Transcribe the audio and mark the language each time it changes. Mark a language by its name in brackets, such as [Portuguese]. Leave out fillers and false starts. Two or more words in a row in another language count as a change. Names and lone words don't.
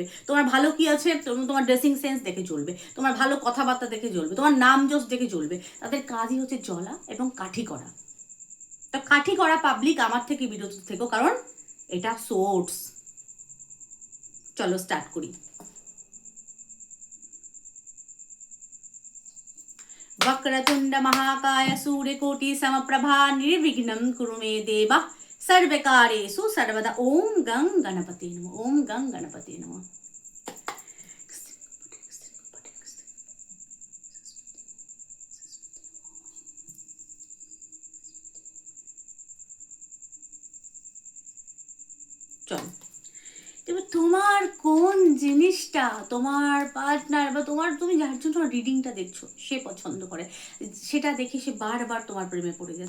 [Bangla] তোমার ভালো কি আছে, তোমার [English] dressing sense [Bangla] দেখে জ্বলবে, তোমার ভালো কথাবার্তা দেখে জ্বলবে, তোমার নাম যশ দেখে জ্বলবে। তাদের কাজই হচ্ছে জ্বলা এবং কাঠি করা। তো কাঠি করা পাবলিক আমার থেকে বিরত থেকো, কারণ এটা সোর্স। চলো স্টার্ট করি। [Sanskrit] वक्रतुंड महाकाय सूर्यकोटि समप्रभा निर्विघ्नं कुरु मे देव सर्वकार्येषु सर्वदा। ओम गं गणपते नमः, ओम गं गणपते नमः। [Bangla] চলো, এবার তোমার কোন জিনিসটা তোমার পার্টনার বা তুমি যার জন্য রিডিংটা দেখছো সে পছন্দ করে, সেটা দেখে সে বারবার তোমার প্রেমে পড়ে যায়।